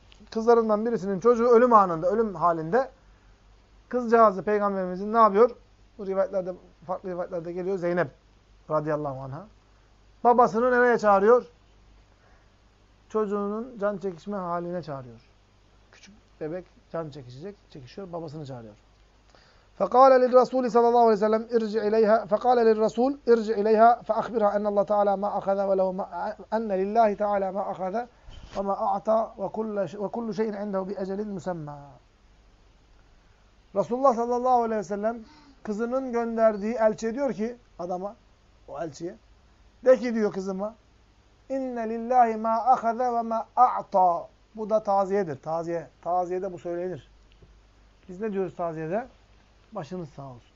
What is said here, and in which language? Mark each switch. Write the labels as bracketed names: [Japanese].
[Turkish] Kızlarından birisinin çocuğu ölüm anında, ölüm halinde kızcağızı peygamberimizin ne yapıyor? Bu rivayetlerde, farklı rivayetlerde geliyor Zeynep radıyallahu anha. Babasını nereye çağırıyor? Çocuğunun can çekişme haline çağırıyor. Küçük bebek can çekişecek, çekişiyor, babasını çağırıyor. [Arabic] فقال للرسول صلى الله عليه وسلم ارجع اليها فقال للرسول ارجع اليها فاخبرها ان الله تعالى ما اخذ وله ما ان لله تعالى ما اخذ وما اعطى وكل شيء عنده باجل مسمى. [Turkish] Resulullah sallallahu aleyhi ve sellem kızının gönderdiği elçiye diyor ki adama, o elçiye de ki diyor kızıma [Arabic] inne lillahi ma akhadha ve ma a'ta. [Turkish] Bu da taziyedir. Taziyede bu söylenir. Biz ne diyoruz taziyede? Başınız sağ olsun.